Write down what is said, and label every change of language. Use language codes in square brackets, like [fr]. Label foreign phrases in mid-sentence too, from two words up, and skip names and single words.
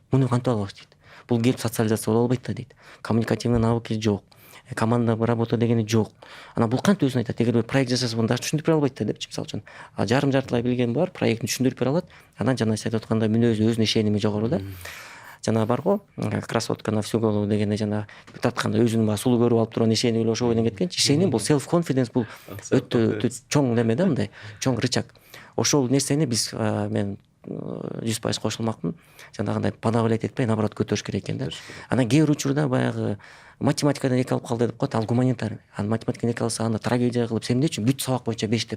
[ky] Муну кантип алабыз дейт. Бул келип социализация боло албайт да дейт. [ru] Коммуникативный навыки [ky] жок. [ru] Команда работа [ky] дегени жок. Анан бул кантип өзүн айтат? Эгер бир проект жасаса, муну дагы түшүндүрүп бере албайт да депчи, мисалы үчүн. Жарым-жартылай билген бар, проектин түшүндүрүп бере алат. Анан жана сиз айтып аткандай мүнөзү, өзүнө ишеними жогору да. Жана бар го, [ru] красотка на всю голову [ky] дегенде жана тартканда өзүнүн баягы сулуу көрүп алып турган ишеними эле ошого менен кеткенчи. Ишеним бул [en] self confidence, [ky] бул өтө чоң неме да, мындай чоң рычаг. Ошол нерсени биз мен 100% кошулмакмын. Жанагындай подавлять этпей, наоборот көтөрүш керек экен да. Анан кээ бир учурда баягы математикадан 2 алып калды деп коет, ал гуманитарий. Анан математикадан 2 алса, аны трагедия кылып, сен эмне үчүн бүт сабак боюнча 5 деп.